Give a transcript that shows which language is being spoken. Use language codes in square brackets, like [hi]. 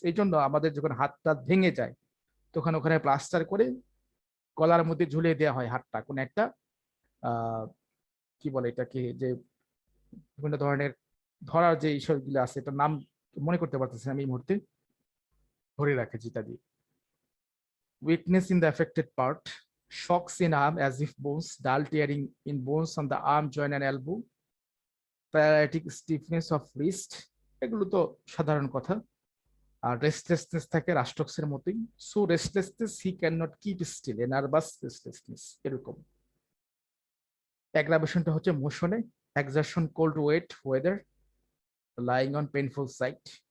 [bn] এই জন্য আমাদের যখন হাতটা ভেঙে যায়, তখন ওখানে প্লাস্টার করে গলার মধ্যে ঝুলিয়ে দেওয়া হয় হাতটা, কোন একটা কি বলে এটাকে, যে বিভিন্ন ধরনের ধরার যে বিষয়গুলো আছে, এটার নাম মনে করতে পারতেছি আমি এই মুহূর্তে, ধরে রাখে যেটা দিয়ে। [en] weakness in the affected part, shocks in arm as if bones, dull tearing in bones on the arm joint and elbow, paralytic stiffness of wrist, [bn] এগুলো তো সাধারণ কথা। আর রেস্টলেসনেস থাকে রাস্টক্সের মতোই, [en] So restlessness he can not keep still, a nervous restlessness এরকম। অ্যাগ্রাভেশনটা হচ্ছে মোশনে, exertion, cold wet weather, lying on painful side.